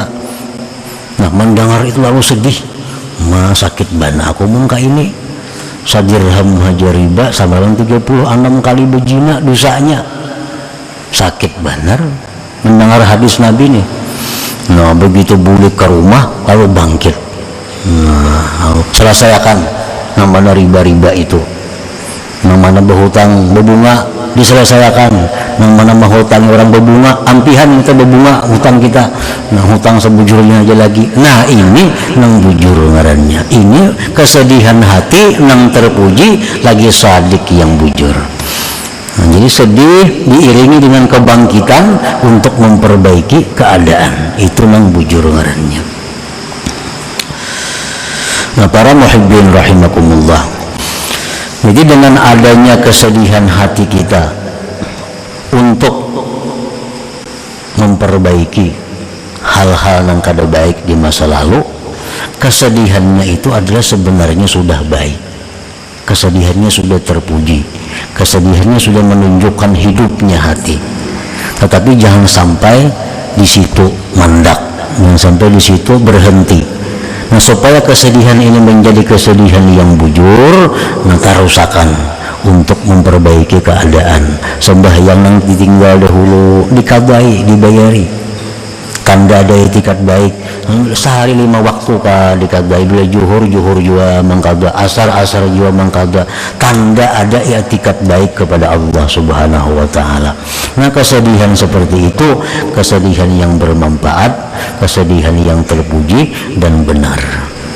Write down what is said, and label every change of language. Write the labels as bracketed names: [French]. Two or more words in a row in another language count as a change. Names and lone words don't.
[Indonesian] Nah mendengar itu lalu sedih, sakit bana aku muka ini, 1 dirham haja riba sama dengan 36 kali berzina dosanya, sakit benar mendengar hadis Nabi nih. Nah begitu balik ke rumah lalu bangkit, selesaikan namanya riba-riba itu, namanya berhutang berbunga diselesaikan. [Banjar] Nang mana mah hutang orang berbunga, ampihan kita berbunga hutang kita. Nah hutang sebujurnya aja lagi. Nah ini nang bujur ngarannya. Ini kesedihan hati nang terpuji lagi sadik yang bujur. [Indonesian] Nah, jadi sedih diiringi dengan kebangkitan untuk memperbaiki keadaan. [Banjar] Itu nang bujur ngarannya. [Indonesian] Nah para [Arabic] محبين رحمكم الله, [Indonesian] jadi dengan adanya kesedihan hati kita untuk memperbaiki hal-hal yang kada baik di masa lalu, kesedihannya itu adalah sebenarnya sudah baik. Kesedihannya sudah terpuji, kesedihannya sudah menunjukkan hidupnya hati. Tetapi jangan sampai di situ mandak, jangan sampai di situ berhenti. Nah supaya kesedihan ini menjadi kesedihan yang bujur, [Banjar] nah tarusakan untuk memperbaiki keadaan. [Indonesian] Sembahyang yang ditinggal dahulu dikadai, dibayari. Tanda ada etikat baik, sehari 5 waktu kah dikadai, bila juhur juga mengkada, asar juga mengkada. Tanda ada etikat baik kepada Allah [Arabic] سبحانه وتعالى. [Indonesian] Nah kesedihan seperti itu kesedihan yang bermanfaat, kesedihan yang terpuji dan benar.